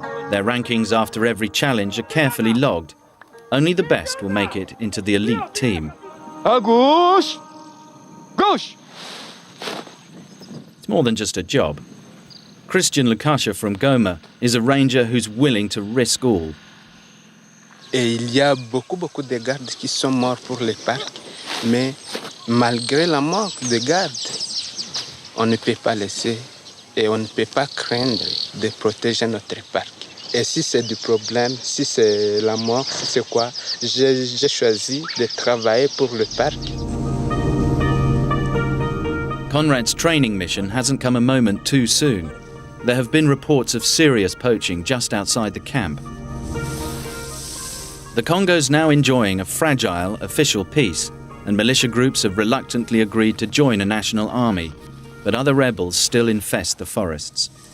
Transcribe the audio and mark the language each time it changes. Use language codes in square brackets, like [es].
[en] Their rankings after every challenge are carefully logged. Only the best will make it into the elite team. Agus! Gosh! It's more than just a job. Christian Lukasha from Goma is a ranger who's willing to risk all. [fr] Et il y a beaucoup de gardes qui sont morts pour les parcs, mais malgré la mort des gardes, on ne peut pas laisser et on ne peut pas craindre de protéger notre parc. Et si c'est du problème, si c'est la mort, si c'est quoi, j'ai choisi de travailler pour le parc. [en] Conrad's training mission hasn't come a moment too soon. There have been reports of serious poaching just outside the camp. The Congo's now enjoying a fragile official peace, and militia groups have reluctantly agreed to join a national army, but other rebels still infest the forests.